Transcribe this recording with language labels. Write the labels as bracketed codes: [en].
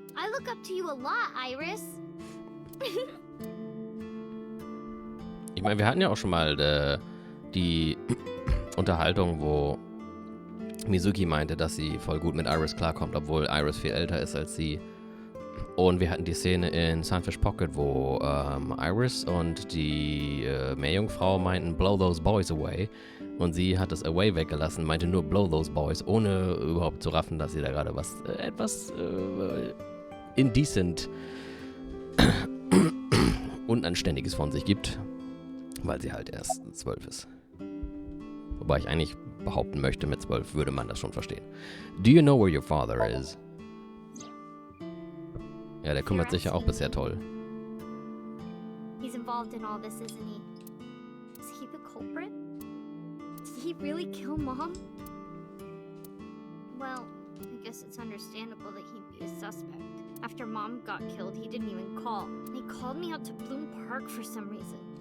[en] I look up to you a lot, Iris. [de] Ich meine, wir hatten ja auch schon mal die Unterhaltung, wo Mizuki meinte, dass sie voll gut mit Iris klarkommt, obwohl Iris viel älter ist als sie. Und wir hatten die Szene in Sunfish Pocket, wo Iris und die Meerjungfrau meinten, [en] blow those boys away. [de] Und sie hat das Away weggelassen, meinte nur [en] blow those boys, [de] ohne überhaupt zu raffen, dass sie da gerade was etwas indecent Unanständiges von sich gibt, weil sie halt erst 12 ist. Wobei ich eigentlich behaupten möchte, mit 12 würde man das schon verstehen. [en] Do you know where your father is? [de] Ja, der kümmert sich ja auch bisher toll. [en] He's involved in all this, isn't he? Is he the culprit? Did he really kill Mom? Well, I guess it's understandable that he'd be a suspect. After Mom got killed, he didn't even call. He called me out to Bloom Park for some reason.